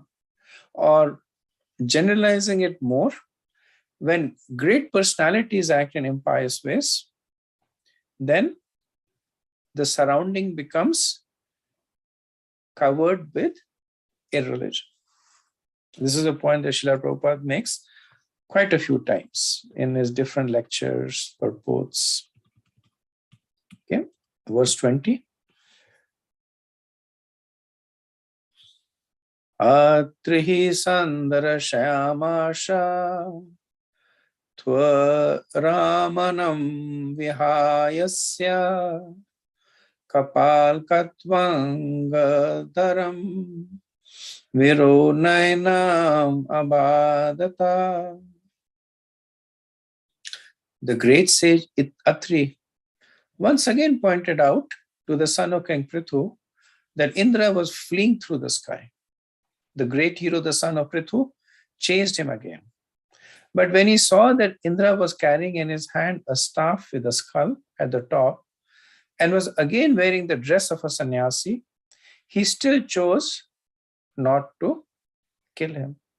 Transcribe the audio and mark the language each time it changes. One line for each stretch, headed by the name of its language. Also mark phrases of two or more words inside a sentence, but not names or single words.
English: Or generalizing it more, when great personalities act in impious ways, then the surrounding becomes covered with irreligion. This is a point that Srila Prabhupada makes quite a few times in his different lectures, purports. Okay, verse 20.
Sanskrit: अत्रिः सन्दर्शयामास त्वरमाणं विहायसा कपालखट्वाङ्गधरं वीरो नैनमबाधत.
English: The great sage Atri once again pointed out to the son of King Prithu that Indra was fleeing through the sky. The great hero, the son of Prithu, chased him again. But when he saw that Indra was carrying in his hand a staff with a skull at the top and was again wearing the dress of a sannyasi, he still chose not to kill him.